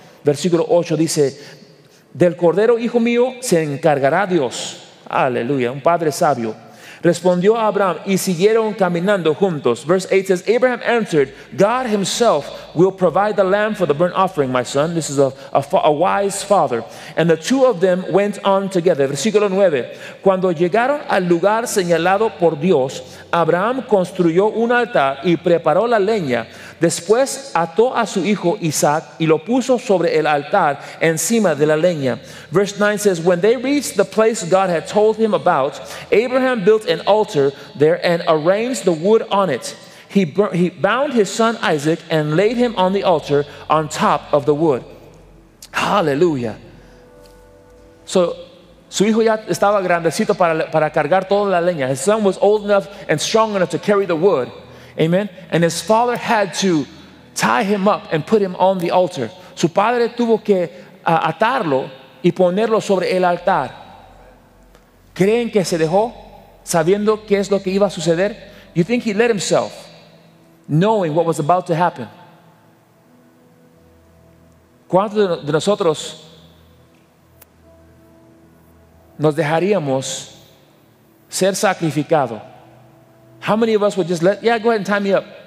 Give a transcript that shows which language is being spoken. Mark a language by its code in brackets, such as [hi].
[es] Versículo 8 dice, del cordero, hijo mío, se encargará Dios. Aleluya, un padre sabio. Respondió Abraham y siguieron caminando juntos. [en] Verse 8 says, Abraham answered, God himself will provide the lamb for the burnt offering, my son. This is a wise father. And the two of them went on together. [es] Versículo 9. Cuando llegaron al lugar señalado por Dios, Abraham construyó un altar y preparó la leña. Después ató a su hijo Isaac y lo puso sobre el altar encima de la leña. [en] Verse 9 says, when they reached the place God had told him about, Abraham built an altar there and arranged the wood on it. He bound his son Isaac and laid him on the altar on top of the wood. Hallelujah. [es] So, su hijo ya estaba grandecito para cargar toda la leña. [en] His son was old enough and strong enough to carry the wood. Amen. And his father had to tie him up and put him on the altar. [es] Su padre tuvo que atarlo y ponerlo sobre el altar. ¿Creen que se dejó sabiendo qué es lo que iba a suceder? [en] You think he let himself, knowing what was about to happen? [es] ¿Cuántos de nosotros nos dejaríamos ser sacrificado? [en] How many of us would just let, yeah, go ahead and tie me up.